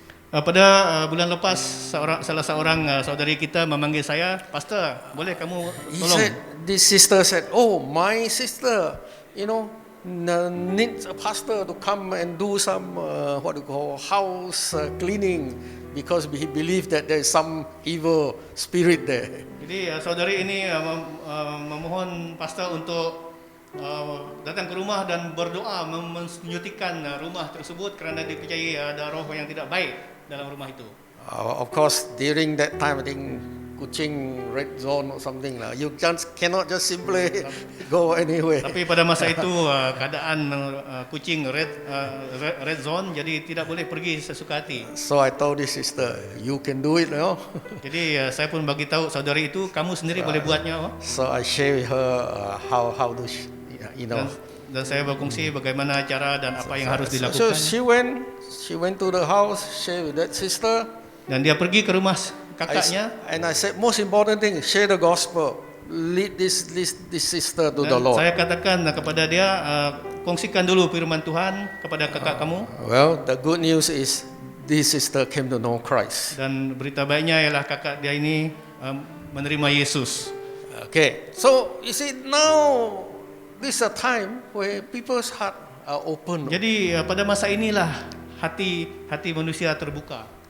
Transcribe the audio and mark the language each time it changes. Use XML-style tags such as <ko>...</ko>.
<ms>Pada bulan lepas salah seorang saudari kita memanggil saya, "Pastor, boleh kamu tolong?"</ms> <en>This sister said, "Oh, my sister, needs a pastor to come and do some house cleaning because he believed that there is some evil spirit there."</en> <ms>Jadi saudari ini memohon pastor untuk datang ke rumah dan berdoa menyuntikkan rumah tersebut kerana dipercayai ada roh yang tidak baik dalam rumah itu.</ms> <en>Of course, during that time, I think Kuching red zone or something lah. You cannot just simply go anywhere.</en> <ms>Tapi pada masa itu keadaan Kuching red zone, jadi tidak boleh pergi sesuka hati.</ms> <en>So I told this sister, you can do it,</en> <ms>Jadi saya pun bagi tahu saudari itu, kamu sendiri boleh buatnya.</ms> <en>So I share with her how to,</en> <ms>Dan saya berkongsi bagaimana cara dan apa yang harus dilakukan.</ms> <en>So she went to the house, share with that sister.</en> <ms>Dan dia pergi ke rumah kakaknya.</ms> <en>And I said, most important thing, share the gospel. Lead this sister to the Lord.</en> <ms>Saya katakan kepada dia, kongsikan dulu firman Tuhan kepada kakak kamu.</ms> <en>Well, the good news is this sister came to know Christ.</en> <ms>Dan berita baiknya ialah kakak dia ini menerima Yesus.</ms> <en>Okay, so you see now this is a time where people's heart are open.</en> <ms>Jadi pada masa inilah hati manusia terbuka.</ms>